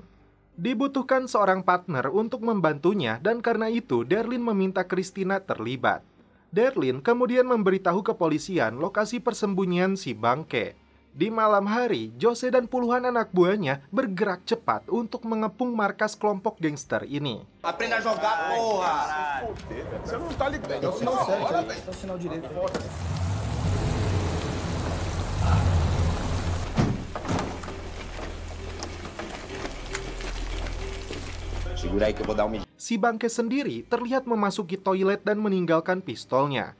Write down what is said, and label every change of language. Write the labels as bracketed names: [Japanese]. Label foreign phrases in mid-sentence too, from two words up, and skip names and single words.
[Indonesian] Dibutuhkan seorang partner untuk membantunya dan karena itu Darlene meminta Christina terlibat. Darlene kemudian memberitahu kepolisian lokasi persembunyian si bangke. Di malam hari, Jose dan puluhan anak buahnya bergerak cepat untuk mengepung markas kelompok gangster ini. [Portuguese] Aprenda a jogar, porra! Você não tá ligado. É o sinal certo, é o sinal direito. Segura aí que eu vou dar [Indonesian] Si bangke sendiri terlihat memasuki toilet dan meninggalkan pistolnya.